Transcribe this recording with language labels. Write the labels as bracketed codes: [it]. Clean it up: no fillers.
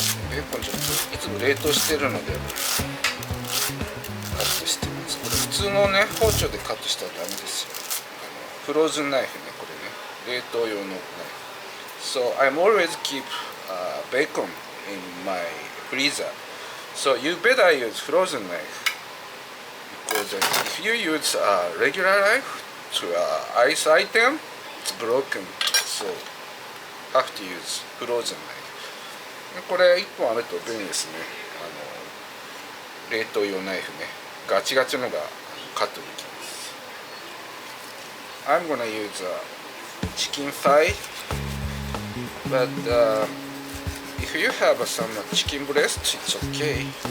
[ja] ベーコンちょっといつも冷凍してるのでカットしてます。これ普通のね包丁でカットしたらダメですよ。フローズンナイフね、これね、冷凍用のナイフ。 [en] So I'm always keep bacon in my freezer. So you better use frozen knife because if you use a regular knife to ice item, it's broken. So have to use frozen knife. [ja] これ1本あると便利ですね。冷凍用ナイフね、ガチガチのがカットできます。 [en] I'm gonna use chicken thigh, but if you have some chicken breast, it's okay.